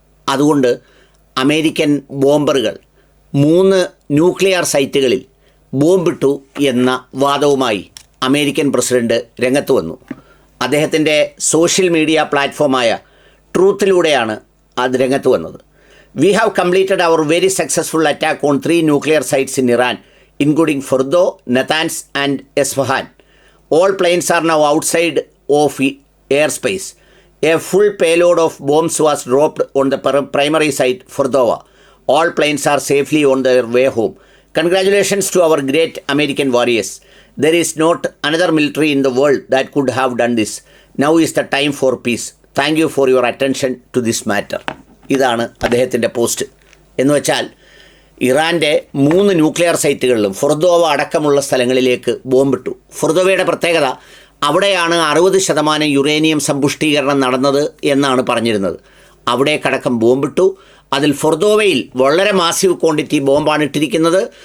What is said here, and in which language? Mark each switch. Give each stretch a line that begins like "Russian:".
Malayalam: അതുകൊണ്ട് American ബോംബറുകൾ 3 nuclear സൈറ്റുകളിൽ ബോംബിട്ടു എന്ന വാദവുമായി അമേരിക്കൻ പ്രസിഡന്റ് രംഗത്ത് വന്നു. അദ്ദേഹത്തിൻ്റെ സോഷ്യൽ മീഡിയ പ്ലാറ്റ്ഫോമായ ട്രൂത്തിലൂടെയാണ് അത് രംഗത്ത് വന്നത്.
English: We have completed our very successful attack on 3 nuclear sites in Iran, including Fordow, Natanz and Isfahan. All planes are now outside of airspace. A full payload of bombs was dropped on the primary site, Fordowa. All planes are safely on their way home. Congratulations to our great American warriors. There is not another military in the world that could have done this. Now is the time for peace. Thank you for your attention to this matter.
Malayalam: ഇതാണ് അദ്ദേഹത്തിൻ്റെ post. എന്ന് വെച്ചാൽ ഇറാൻ്റെ 3 nuclear സൈറ്റുകളിലും ഫൊർദോവ അടക്കമുള്ള സ്ഥലങ്ങളിലേക്ക് ബോംബിട്ടു. ഫൊർദോവയുടെ പ്രത്യേകത അവിടെയാണ് 60% uranium സമ്പുഷ്ടീകരണം നടന്നത് എന്നാണ് പറഞ്ഞിരുന്നത്. അവിടേക്കടക്കം ബോംബിട്ടു. അതിൽ ഫൊർദോവയിൽ വളരെ
English: massive quantity
Malayalam: ബോംബാണ് ഇട്ടിരിക്കുന്നത്.